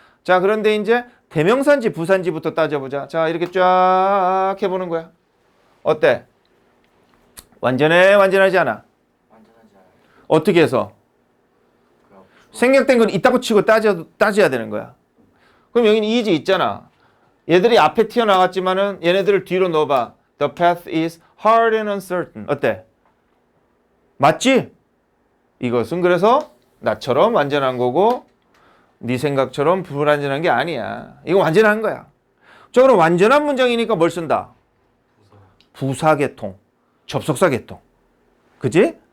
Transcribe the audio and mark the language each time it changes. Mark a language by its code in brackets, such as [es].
[ko] 자, 그런데 이제 대명사인지 부사인지부터 따져보자. 자, 이렇게 쫙 해보는 거야. 어때? 완전해? 완전하지 않아? 완전하지 않아요. 어떻게 해서? 생략된 건 있다고 치고 따져야 되는 거야. 그럼 여기는 이지 있잖아. 얘들이 앞에 튀어나왔지만은 얘네들을 뒤로 넣어봐. [en] The path is hard and uncertain. [ko] 어때? 맞지? 이것은 그래서 나처럼 완전한 거고 네 생각처럼 불완전한 게 아니야. 이거 완전한 거야. 자, 그럼 완전한 문장이니까 뭘 쓴다? 부사계통, 접속사계통. 그지?